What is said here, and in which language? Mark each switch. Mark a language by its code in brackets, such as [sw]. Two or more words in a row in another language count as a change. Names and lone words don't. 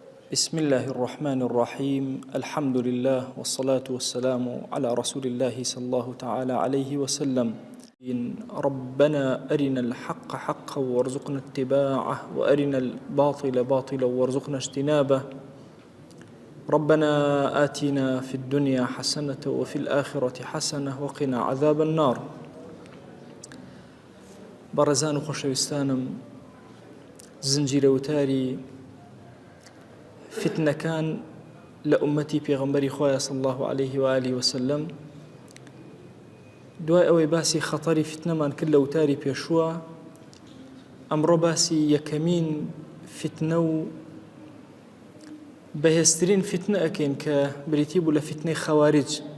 [ar] بسم الله الرحمن الرحيم الحمد لله والصلاة والسلام على رسول الله صلى الله تعالى عليه وسلم ربنا أرنا الحق حقا وارزقنا اتباعه وأرنا الباطل باطلا وارزقنا اجتنابه ربنا آتنا في الدنيا حسنة وفي الآخرة حسنة وقنا عذاب النار. [ckb] بەڕێزان و خۆشەویستانم، زنجیرە وتاری فتنەکان لە ئومەتی پێغەمبەری خۆیان [ar] صلی الله عليه و آله وسلم، [ckb] دوای ئەوەی باسی خەتەری فتنەمان کرد لە وتاری پێشووە، ئەمڕۆ باسی یەکەمین فتنە و بەهێزترین فتنە ئەکەین کە بریتی بوو لە فتنەی خەوارج.